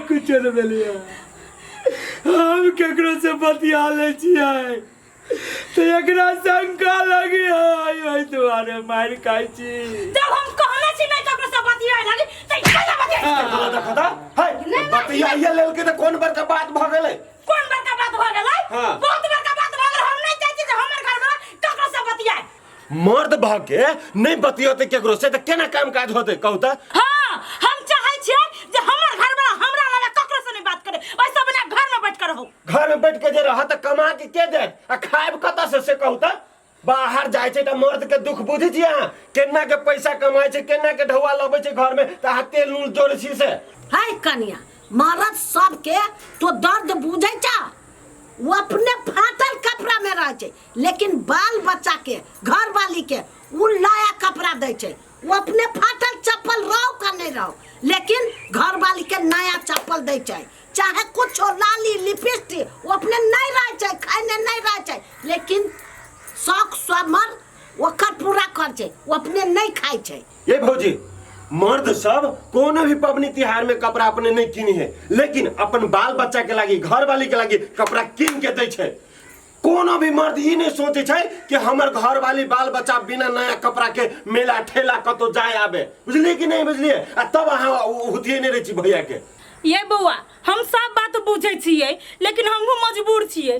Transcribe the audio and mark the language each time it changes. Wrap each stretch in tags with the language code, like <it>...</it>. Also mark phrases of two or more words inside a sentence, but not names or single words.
<mai>कुछ नहीं बोलिया। हम केकरो से बतिया ले छियै तो एकरा शंका लगी है तुम्हारे मार खाई छी। जब हम कहले छी नहीं ककरो से बतिया लगी त कैला बतिया। देखता हाय बतिया ये लेल के त कौन बड़का बात भ गेलै? कौन बड़का बात भ गेलै? हाँ। बहुत बड़का बात भ गेलै। हम नहीं चाहै छी जे हमर घर में ककरो से बतियाए। मर्द भाग के नहीं बतियोते केकरो से त केना काम काज होते कहू त? हां हम चाहै छी जे हमर घर में हमरा लगे ककरो से नहीं बात करे। ओइसे बिना घर में बैठ कर रहो। घर में बैठ के जे रह त कमा के देत आ खाइब कत से कहू त? बाहर जाय छै त मर्द के दुख बुझी छी अहाँ केना के पैसा कमाय छै केना के ढौआ लबै छै घर में त हाथ तेल नून जोड़ै छी से। हाय कन्या मर्द सबके तो दर्द बुझै छ। वो अपने फाटल कपड़ा में रह छै लेकिन बाल बच्चा के घर वाली के उ नया कपड़ा दे छै। वो अपने फाटल चप्पल रहो का नहीं रहो लेकिन घर वाली के नया चप्पल दे छै। चाहे कुछ हो लाली लिपस्टिक वो अपने नहीं रह छै खाने नहीं रह छै लेकिन शौक स्वमर ओकर पूरा कर छै वो अपने नहीं खाई छै। ये भौजी मर्द सब कोनो भी पबनी त्योहार में कपड़ा अपने नहीं किनी है, लेकिन अपन बाल बच्चा के लागी, घर वाली के लागी कपड़ा किन के दै छै। कोनो भी मर्द ई नहीं सोचे छै कि हमर घर वाली बाल बच्चा बिना नया कपड़ा के मेला ठेला कतो जाए आबे, बुझलिए कि नहीं बुझलिए? आ तब अहाँ हुतिए नहीं रही छी भैया के। ये बउआ हम सब बात बुझे छियै, लेकिन हमहू मजबूर छियै।</mai>